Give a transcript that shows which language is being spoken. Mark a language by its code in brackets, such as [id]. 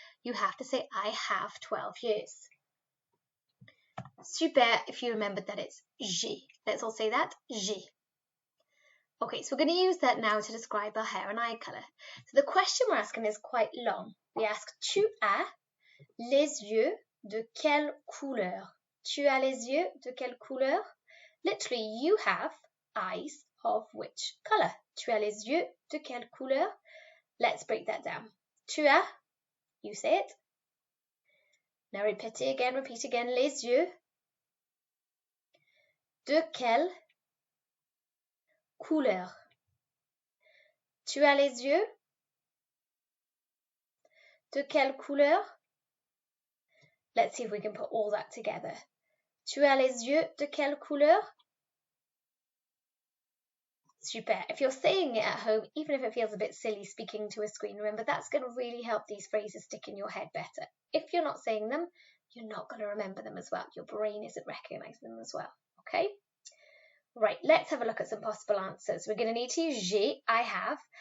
[en] You have to say I have 12 years. Super, if you remembered that it's [fr] j'ai. [en] Let's all say that, [fr] j'ai. [en] Okay, so we're going to use that now to describe our hair and eye colour. So the question we're asking is quite long. We ask, [fr] tu as les yeux de quelle couleur? Tu as les yeux de quelle couleur? [en] Literally, you have eyes of which colour? [fr] Tu as les yeux de quelle couleur? [en] Let's break that down. [fr] Tu as, [en] you say it. Now repeat again, [fr] les yeux. De quelle couleur? Tu as les yeux? De quelle couleur? [en] Let's see if we can put all that together. [fr] Tu as les yeux de quelle couleur? Super. [en] If you're saying it at home, even if it feels a bit silly speaking to a screen, remember that's going to really help these phrases stick in your head better. If you're not saying them, you're not going to remember them as well. Your brain isn't recognizing them as well. Okay? Right, let's have a look at some possible answers. We're going to need to use [fr] j'ai, [en] I have.